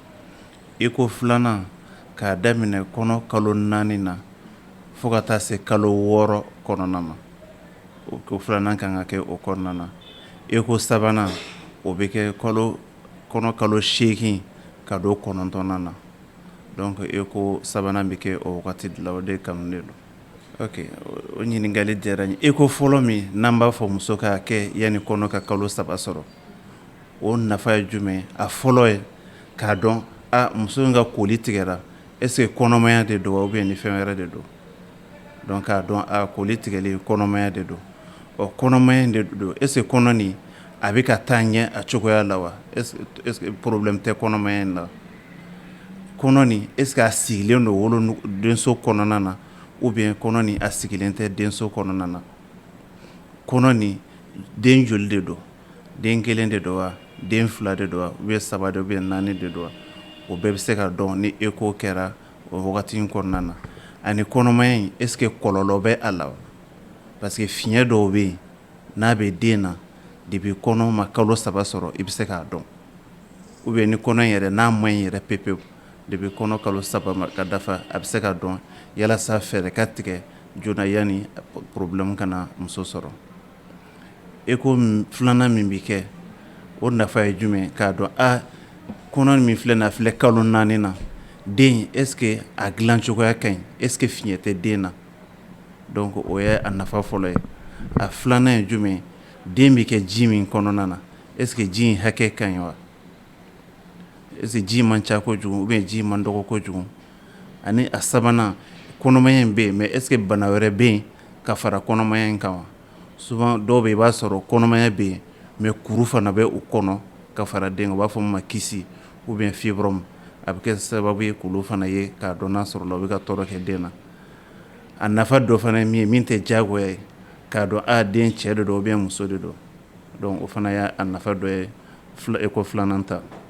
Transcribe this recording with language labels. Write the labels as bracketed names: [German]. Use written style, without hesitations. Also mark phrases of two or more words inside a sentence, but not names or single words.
[Bambara] eko filanan k'a daminɛ kɔnɔ kalo 4 na fo ka taa se kalo 6 kɔnɔna ma o filanan kan ka kɛ o kɔnɔna na eko sabanan o bɛ kɛ kɔnɔ kalo 8 ka don 9 na donc eko sabanan bɛ kɛ o wagati de la o de kanunen don. Ok, o ɲininkali diyara n ye eko fɔlɔ min n'an b'a fɔ muso k'a kɛ yanni kɔnɔ ka kalo 3 sɔrɔ o nafa ye jumɛn a fɔlɔ ye k'a dɔn muso in ka koli tigɛra [French] est-ce que [Bambara] kɔnɔmaya de don [French] ou bien [Bambara] ni fɛn wɛrɛ de don donc k'a dɔn koli tigɛli kɔnɔmaya de don kɔnɔmaya de don [French] est-ce que [Bambara] kɔnɔ nin a bɛ ka taa ɲɛ a cogoya la wa [French] est-ce que problème [Bambara] tɛ kɔnɔmaya in la kɔnɔ nin [French] est-ce que [Bambara] a sigilen don wolodenso kɔnɔna na [French] ou bien [Bambara] kɔnɔ nin a sigilen tɛ denso kɔnɔna na kɔnɔ nin den joli de don den 1 de don wa den 2 de don wa [French] ou bien [Bambara] 3 de [French] ou bien [Bambara] 4 de don wa o bɛɛ bɛ se ka dɔn ni eko kɛra o wagati in kɔnɔna na ani kɔnɔmaya in [French] est-ce que [Bambara] kɔlɔlɔ bɛ a la [French] parce que [Bambara] fiɲɛ dɔw bɛ yen n'a bɛ den na depuis kɔnɔ ma kalo 3 sɔrɔ i bɛ se k'a dɔn [French] ou bien [Bambara] ni kɔnɔ in yɛrɛ n'a ma ɲi yɛrɛ pepewu depuis kɔnɔ kalo 3 ka dafa a bɛ se ka dɔn yalasa fɛɛrɛ ka tigɛ joona yanni problème kana muso sɔrɔ eko filanan min bɛ kɛ o nafa ye jumɛn k'a dɔn kɔnɔ min filɛ na filɛ kalo 4 na den [French] est-ce que [Bambara] a dilan cogoya ka ɲi [French] est-ce que [Bambara] fiɲɛ tɛ den na donc o ye a nafa fɔlɔ ye a filanan ye jumɛn den bɛ kɛ ji min kɔnɔna na est-ce que ji in hakɛ ka ɲi wa [French] est-ce que [Bambara] ji man ca kojugu [French] ou bien [Bambara] ji man dɔgɔ kojugu ani a sabanan kɔnɔmaya in bɛ yen mais [French] est-ce que [Bambara] bana wɛrɛ bɛ yen ka fara kɔnɔmaya in kan wa souvent dɔw bɛ yen i b'a sɔrɔ kɔnɔmaya bɛ yen mais kuru fana bɛ u kɔnɔ ka fara den kan u b'a fɔ min ma kisi [French] ou bien fibrome [Bambara] a bɛ kɛ sababu ye k'olu fana ye k'a dɔn n'a sɔrɔ la u bɛ ka tɔɔrɔ kɛ den na a nafa dɔ fana ye min ye min tɛ diyagoya ye k'a dɔn den cɛ de don [French] ou bien [Bambara] muso de don donc o fana y'a nafa dɔ ye eko filanan ta